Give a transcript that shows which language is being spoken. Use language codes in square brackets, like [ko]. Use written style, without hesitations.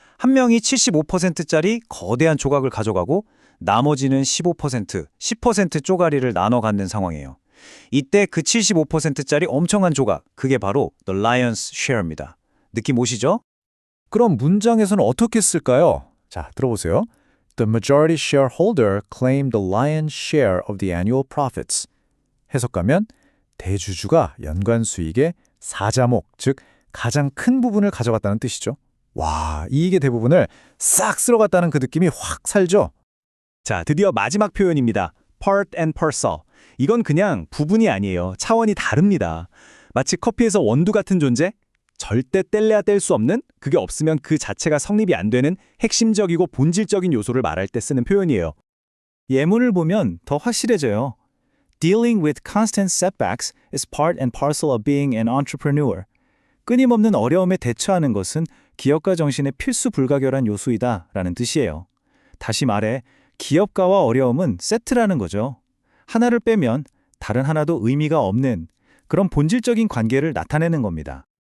[ko] 한 명이 75%짜리 거대한 조각을 가져가고 나머지는 15%, 10% 쪼가리를 나눠 갖는 상황이에요. 이때 그 75%짜리 엄청난 조각, 그게 바로 [en] The Lion's Share [ko] 입니다. 느낌 오시죠? 그럼 문장에서는 어떻게 쓸까요? 자, 들어보세요. [en] The majority shareholder claimed the lion's share of the annual profits. [ko] 해석하면 대주주가 연간 수익의 사자목, 즉 가장 큰 부분을 가져갔다는 뜻이죠. 와, 이익의 대부분을 싹 쓸어갔다는 그 느낌이 확 살죠? 자, 드디어 마지막 표현입니다. [en] part and parcel. [ko] 이건 그냥 부분이 아니에요. 차원이 다릅니다. 마치 커피에서 원두 같은 존재? 절대 뗄래야 뗄 수 없는, 그게 없으면 그 자체가 성립이 안 되는 핵심적이고 본질적인 요소를 말할 때 쓰는 표현이에요. 예문을 보면 더 확실해져요. [en] Dealing with constant setbacks is part and parcel of being an entrepreneur. [ko] 끊임없는 어려움에 대처하는 것은 기업가 정신의 필수 불가결한 요소이다 라는 뜻이에요. 다시 말해, 기업가와 어려움은 세트라는 거죠. 하나를 빼면 다른 하나도 의미가 없는 그런 본질적인 관계를 나타내는 겁니다.